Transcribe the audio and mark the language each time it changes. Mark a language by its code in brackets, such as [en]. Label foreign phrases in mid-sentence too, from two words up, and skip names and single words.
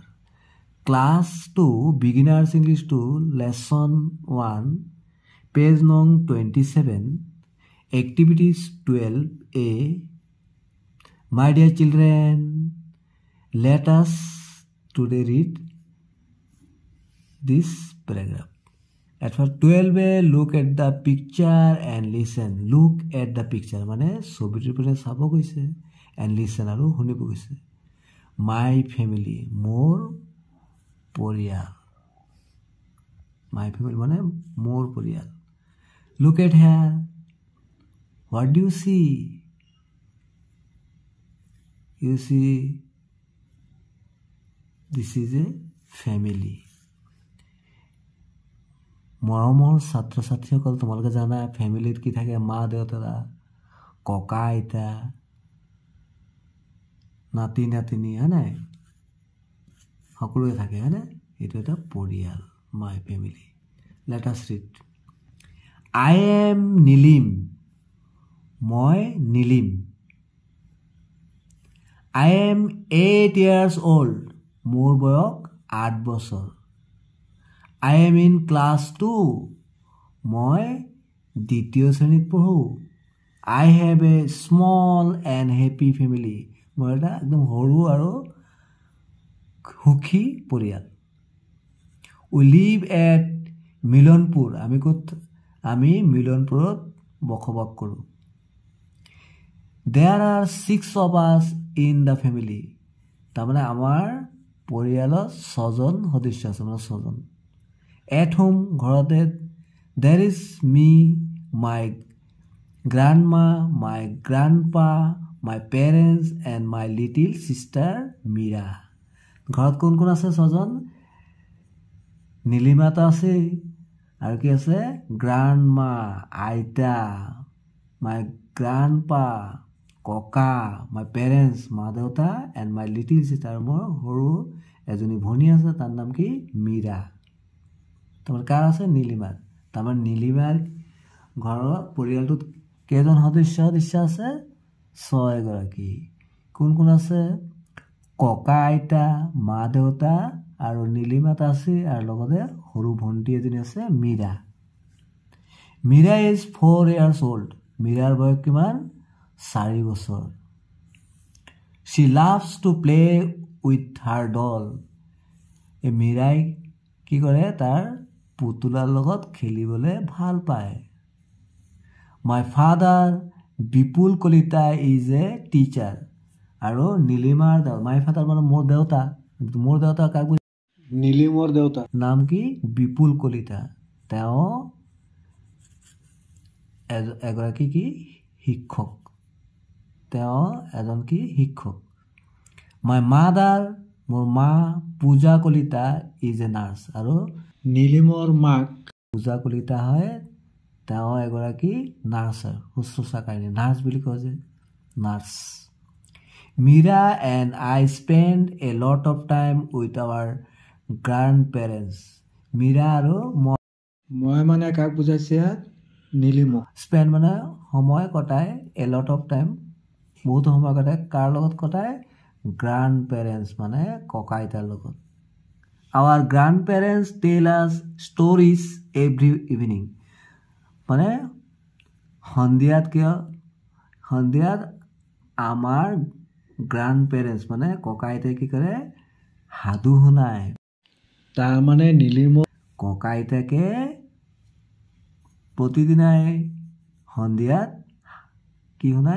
[en] Class 2, Beginners English 2, Lesson 1, page nong 27, Activities 12a. My dear children, let us today read this paragraph. At first 12a, look at the picture and listen. Look at the picture. [as] মানে ছবিটোৰ পৰা চাব গৈছে [en] and listen [as] আৰু শুনিব গৈছে. [en] My family, [as] মোৰ পৰিয়াল. [en] My family [as] মানে মোৰ পৰিয়াল. [en] Look at here. What do you see? You see, this is a family. [as] মৰমৰ ছাত্ৰ ছাত্ৰীসকল, তোমালোকে জানা ফ্যামিলিত কি থাকে? মা দেউতা, ককা আইতা, নাতি নাতিনী, হয় নাই? সকলোৱে থাকে, হয় নাই? এইটো এটা পৰিয়াল, [en] my family. let us read. I am Nilim, [as] মই নীলিম. [en] I am 8 years old, [as] মোৰ বয়স 8 বছৰ. [en] I am in class 2, [as] মই দ্বিতীয় শ্ৰেণীত পঢ়ো. [en] I have a small and happy family, [as] মই এটা একদম সৰু আৰু সুখী পৰিয়াল. [en] We live at মিলনপুৰ, [as] আমি মিলনপুৰত বসবাস কৰোঁ. [en] There are 6 of us in the family, [as] তাৰমানে আমাৰ পৰিয়ালত 6জন সদস্য আছে, মানে 6জন. [en] At home, ঘৰতে, there is me, my grandma, my grandpa, my parents and my little sister Mira. [as] ঘৰত কোন কোন আছে? 6জন. নীলিমাতা আছে আৰু কি আছে? গ্ৰাণ্ডমা, আইতা, [en] my grandpa, ককা, my parents, [as] মা দেউতা, [en] and my little sister, [as] মোৰ সৰু এজনী ভনী আছে, তাৰ নাম কি? মীৰা. তোমাৰ কাৰ আছে? নীলিমাৰ. তাৰমানে নীলিমাৰ ঘৰৰ পৰিয়ালটোত কেইজন সদস্য আছে? 6 গৰাকী. কোন কোন আছে? ককা আইতা, মা দেউতা আৰু নীলিমাত আছে, আৰু লগতে সৰু ভণ্টি এজনী আছে, মীৰা. [en] মীৰা ইজ 4 years old, [as] মীৰাৰ বয়স কিমান? 4 বছৰ. [en] She loves to play with her doll, [as] এই মীৰাই কি কৰে? তাৰ পুতুলাৰ লগত খেলিবলৈ ভাল পায়. [en] My father, বিপুল কলিতা, is a teacher, [as] আৰু নীলিমাৰ [en] my father [as] মানে মোৰ দেউতা. মোৰ দেউতা কাক বুজি? নীলিমৰ দেউতা. নাম কি? বিপুল কলিতা. তেওঁ এগৰাকী কি? শিক্ষক. তেওঁ এজন কি? শিক্ষক. [en] My mother, [as] মোৰ মা, পূজা কলিতা, [en] is a nurse, [as] আৰু নীলিমৰ মাক পূজা কলিতা হয়, তেওঁ এগৰাকী নাৰ্ছ, শুশ্ৰূষাকাৰিনী, নাৰ্ছ বুলি কয় যে, নাৰ্ছ. [en] মীৰা and I spend a lot of time with our grandparents. [as] মীৰা আৰু মই মানে কাক বুজাইছে ইয়াত? নীলিমক. স্পেণ্ড মানে সময় কটায়, [en] a lot of time [as] বহুত সময় কটায়. কাৰ লগত কটায়? grandparents মানে ককা আইতাৰ লগত. [en] Our grandparents tell us stories every evening. [as] মানে সন্ধিয়াত আমাৰ grandparents মানে ককা আইতাই কি কৰে? সাধু শুনায়. তাৰ মানে নীলিমৰ ককা আইতাকে প্ৰতিদিনাই সন্ধিয়াত কি শুনায়?